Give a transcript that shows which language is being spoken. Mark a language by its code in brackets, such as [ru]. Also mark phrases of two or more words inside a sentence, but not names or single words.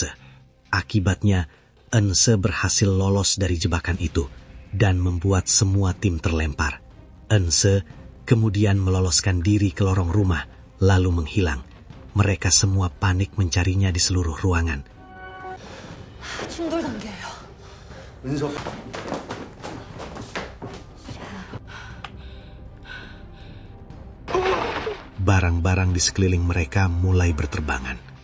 [id] Akibatnya, Eunse berhasil lolos dari jebakan itu dan membuat semua tim terlempar. Eunse kemudian meloloskan diri ke lorong rumah, lalu menghilang. Mereka semua panik mencarinya di seluruh ruangan. [ko] 충돌 단계예요. 은서. [id] Barang-barang di sekeliling mereka mulai berterbangan.